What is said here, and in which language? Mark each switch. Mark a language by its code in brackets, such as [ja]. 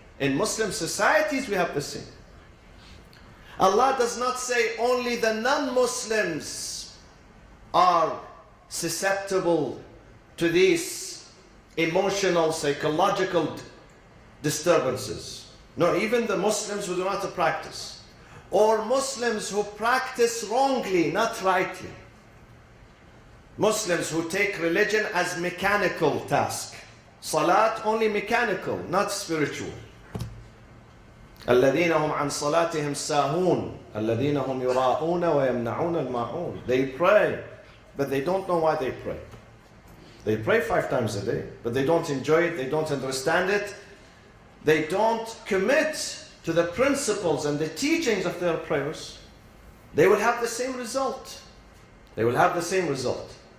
[en] In Muslim societies, we have the same. Allah does not say only the non-Muslims are susceptible to these emotional, psychological disturbances. No, even the Muslims who do not practice. Or Muslims who practice wrongly, not rightly. Muslims who take religion as mechanical task. Salat only mechanical, not spiritual. [ar] الذين هم عن صلاتهم ساهون الذين هم يراءون ويمنعون الماعون. [en] They pray, but they don't know why they pray. They pray 5 times a day, but they don't enjoy it, they don't understand it. They don't commit to the principles and the teachings of their prayers. They will have the same result. They will have the same result.